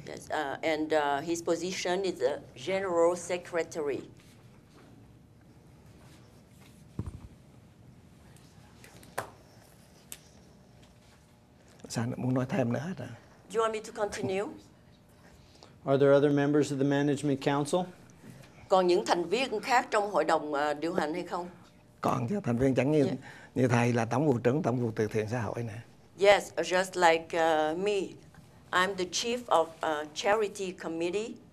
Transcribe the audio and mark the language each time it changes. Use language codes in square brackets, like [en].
[en] Yes, and his position is the general secretary. [vi] Sao muốn nói thêm nữa hả? [en] Do you want me to continue? Are there other members of the management council? [vi] Còn những thành viên khác trong hội đồng điều hành hay không? Còn chứ, thành viên chẳng như thầy là tổng vụ trưởng tổng vụ từ thiện xã hội nè. [en] Yes, just like me. I'm the chief of charity committee.